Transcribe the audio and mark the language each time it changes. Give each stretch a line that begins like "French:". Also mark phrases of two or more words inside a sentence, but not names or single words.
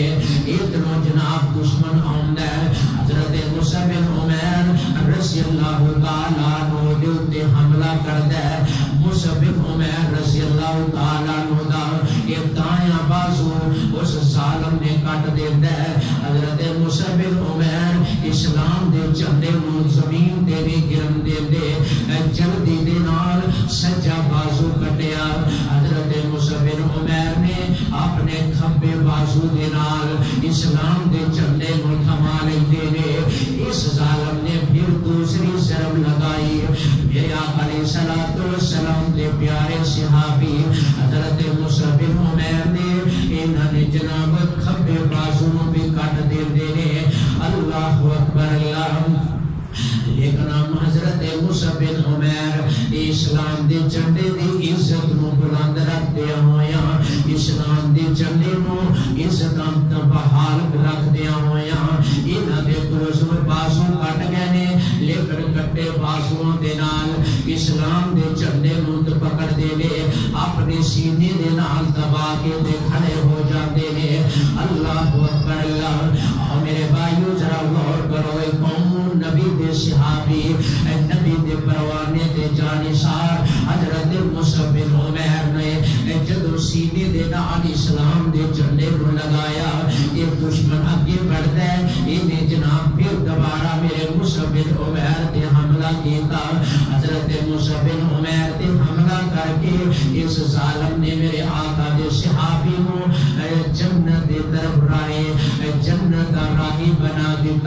Punjabi: ادھروں جناب دشمن آندا ہے، حضرت مصعب بن عمیر
Arabic: رضی اللہ تعالیٰ عنہ
Punjabi: دے اوتے حملہ کردا ہے۔ مصعب بن عمیر
Arabic: رضی اللہ تعالیٰ عنہ
Punjabi: دا یہ دایاں بازو اس ظالم نے کٹ دیندا ہے۔ حضرت مصعب بن عمیر اسلام دے جھنڈے نوں زمین تے نہیں گرن دیندے، جلدی دے نال سجا بازو کٹیا۔ حضرت مصعب بن عمیر نے اپنے کھبے بازو دے نال اسلام دے جھنڈے نوں تھما لیندے نے۔ اس ظالم نے پھر دوسری ضرب لگائی، میرے آقا
Arabic: علیہ الصلوۃ والسلام
Punjabi: دے پیارے صحابی حضرت مصعب بن عمیر نے انہاں نے جناب کھبے بازو نوں بھی کٹ دیندے نے۔
Arabic: اللہ اکبر اللہ۔
Punjabi: لیکن ہم حضرت مصعب بن عمیر اسلام دے جھنڈے دی عزت نو بلند رکھتے ہویا، اسلام دے جھنڈے نو عزت بحال رکھتے ہویا، انہاں دے بازو کٹ گئے نے، لیکن کٹے بازو دے نال اسلام دے جھنڈے نو پکڑ دے نے، اپنے سینے دے نال دبا کے دے کھڑے ہو جاندے نے۔
Arabic: اللہ اکبر اللہ۔
Punjabi: اور میرے بھائیو ذرا غور کرو، قوم نبی دے صحابی نبی دے پروانے دے جانثار حضرت مصعب بن عمیر نے جدو سینے دے نال اسلام دے جھنڈے کو لگایا، یہ دشمن اگے بڑھتا ہے، انہیں جناب پھر دوبارہ میرے مصعب بن عمیر تے حملہ کیتا۔ حضرت مصعب بن عمیر تے حملہ کر کے اس ظالم نے میرے آقا دے صحابی کو جنت دے طرف راہے جنت کا راہی بنا دیتا۔